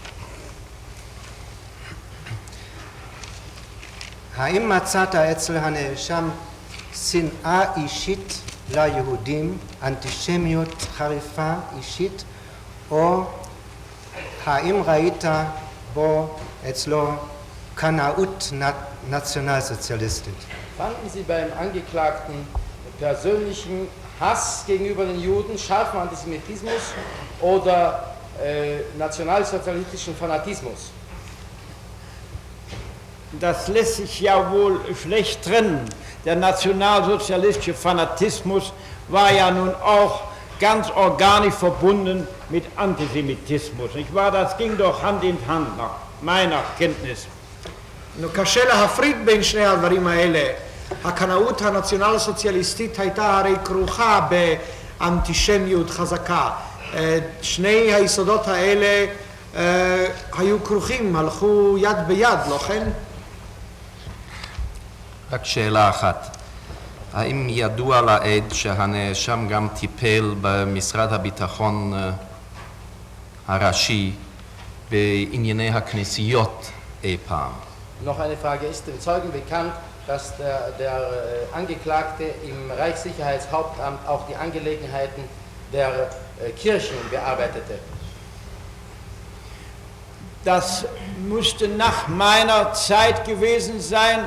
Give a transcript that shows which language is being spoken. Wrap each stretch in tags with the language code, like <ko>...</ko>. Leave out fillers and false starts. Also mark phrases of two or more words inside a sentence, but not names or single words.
<he>האם מצאת אצל הנאשם שנאה אישית ליהודים, אנטישמיות חריפה אישית, או האם ראית בו אצלו קנאות nationalsozialistisch?</he> <de>Fanden Sie beim Angeklagten persönlichen Hass gegenüber den Juden, scharfen Antisemitismus oder nationalsozialistischen Fanatismus? Das lässt sich ja wohl schlecht trennen. Der nationalsozialistische Fanatismus war ja nun auch ganz organisch verbunden mit Antisemitismus. Nicht wahr? Das ging doch Hand in Hand nach meiner Kenntnis.</de> <he>קשה להפריד בין שני הדברים האלה. הקנאות הנציונל סוציאליסטית הייתה הרי כרוכה באנטישמיות חזקה. שני היסודות האלה היו כרוכים, הלכו יד ביד, לא כן? רק שאלה אחת. האם ידוע לעד שהנאשם גם טיפל במשרד הביטחון הראשי בענייני הכנסיות אי פעם?</he> <de>Noch eine Frage, ist dem Zeugen bekannt, dass der Angeklagte im Reichssicherheitshauptamt auch die Angelegenheiten der Kirchen bearbeitete. Das musste nach meiner Zeit gewesen sein.</de>